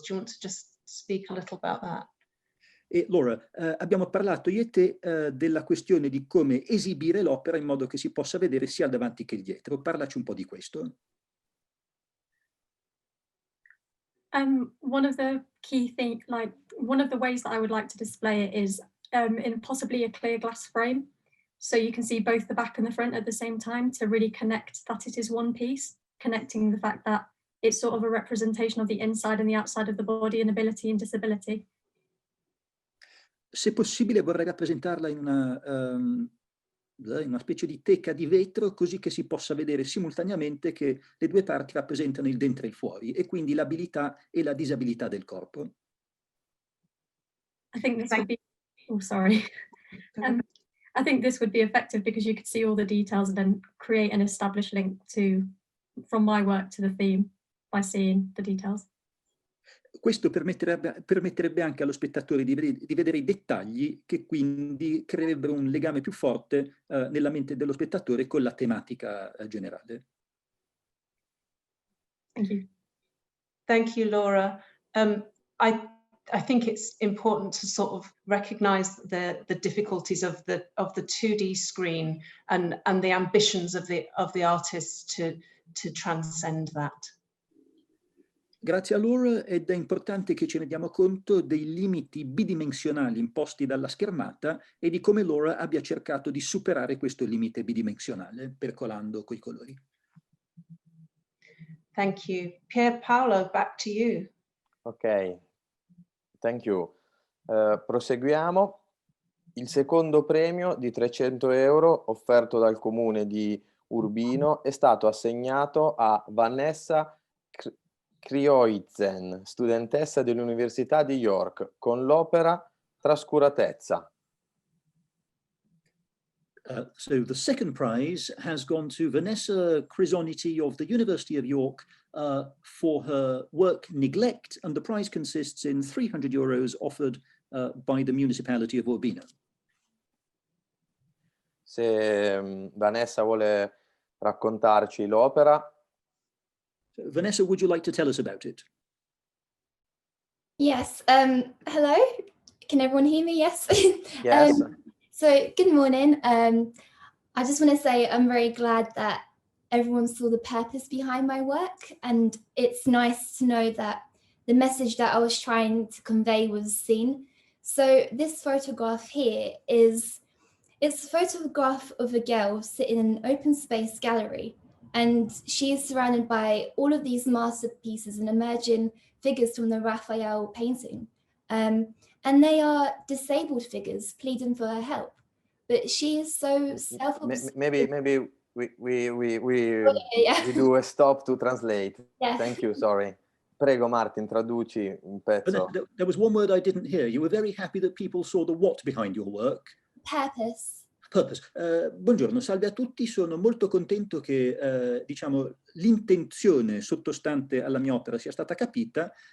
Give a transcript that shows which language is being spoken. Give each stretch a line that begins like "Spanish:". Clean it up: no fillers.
English: Do you want to just speak a little about that?
Italian: E Laura, abbiamo parlato io e te della questione di come esibire l'opera in modo che si possa vedere sia il davanti che il dietro. Parlaci un po' di questo.
English: One of the one of the ways that I would like to display it is in possibly a clear glass frame. So you can see both the back and the front at the same time to really connect that it is one piece, connecting the fact that it's sort of a representation of the inside and the outside of the body and ability and disability.
Italian: Se possibile vorrei rappresentarla in una specie di teca di vetro, così che si possa vedere simultaneamente che le due parti rappresentano il dentro e il fuori, e quindi l'abilità e la disabilità del corpo.
English: I think this would be, oh sorry. I think this would be effective because you could see all the details and then create an established link from my work to the theme by seeing the details.
Italian: Questo permetterebbe anche allo spettatore di vedere i dettagli, che quindi creerebbero un legame più forte nella mente dello spettatore con la tematica generale.
English: Thank you. Thank you, Laura. I think it's important to sort of recognize the difficulties of the 2D screen and the ambitions of the artists to transcend that. Grazie a Laura, ed è importante che ce ne diamo conto dei limiti bidimensionali imposti dalla schermata e di come Laura abbia cercato di superare questo limite bidimensionale, percolando coi colori. Thank you. Pier Paolo, back to you. Ok, thank you.
Italian: Proseguiamo. Il secondo premio di 300 euro offerto dal comune di Urbino è stato assegnato a Vanessa Krioizen, studentessa dell'Università di York, con l'opera Trascuratezza.
English: So the second prize has gone to Vanessa Crisoniti of the University of York for her work Neglect, and the prize consists in 300 euros offered by the municipality of Urbino.
Italian: Se Vanessa vuole raccontarci l'opera.
English: Vanessa, would you like to tell us about it? Yes. Hello. Can everyone hear me? Yes. Yes. So good morning. I just want to say I'm very glad that everyone saw the purpose behind my work, and it's nice to know that the message that I was trying to convey was seen. So this photograph here it's a photograph of a girl sitting in an open space gallery, And she is surrounded by all of these masterpieces and emerging figures from the Raphael painting. And they are disabled figures pleading for her help. But she is so self-obsessed. Maybe Yeah. we do a stop to translate. Yes. Thank you, sorry.
Italian: Prego Martin, traduci un pezzo.
English: There was one word I didn't hear. You were very happy that people saw the what behind your work. Purpose. Purpose.
Italian: Buongiorno, salve a tutti. Sono molto contento che diciamo, l'intenzione sottostante alla mia opera sia stata capita.